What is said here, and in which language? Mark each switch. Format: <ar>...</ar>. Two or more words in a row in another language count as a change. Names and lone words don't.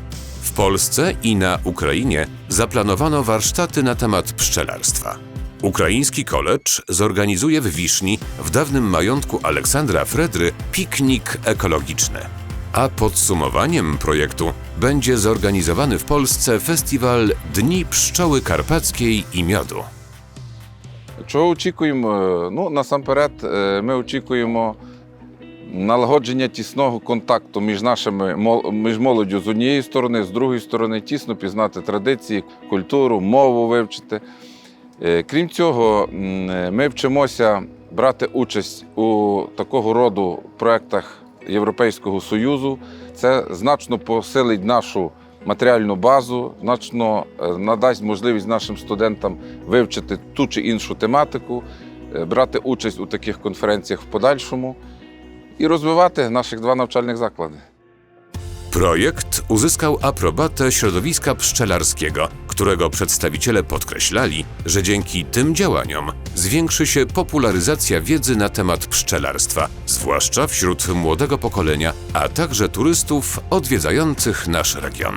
<pl>W Polsce i na Ukrainie zaplanowano warsztaty na temat pszczelarstwa. Ukraiński College zorganizuje w Wiszni, w dawnym majątku Aleksandra Fredry, piknik ekologiczny. A podsumowaniem projektu będzie zorganizowany w Polsce festiwal Dni Pszczoły Karpackiej i Miodu.</pl> <uk>Чого очікуємо? Насамперед, ми очікуємо налагодження тісного контакту між молоддю з однієї сторони, з другої сторони, тісно пізнати традиції, культуру, мову вивчити. Крім цього, ми вчимося брати участь у такого роду проєктах Європейського Союзу. Це значно посилить нашу матеріальну базу, значно надасть можливість нашим студентам вивчити ту чи іншу тематику, брати участь у таких конференціях в подальшому</uk> <pl>i rozwijać naszych dwa</pl> <uk>навчальних zakłady.</uk> <pl>Projekt uzyskał aprobatę środowiska pszczelarskiego, którego przedstawiciele podkreślali, że dzięki tym działaniom zwiększy się popularyzacja wiedzy na temat pszczelarstwa, zwłaszcza wśród młodego pokolenia, a także turystów odwiedzających nasz region.</pl>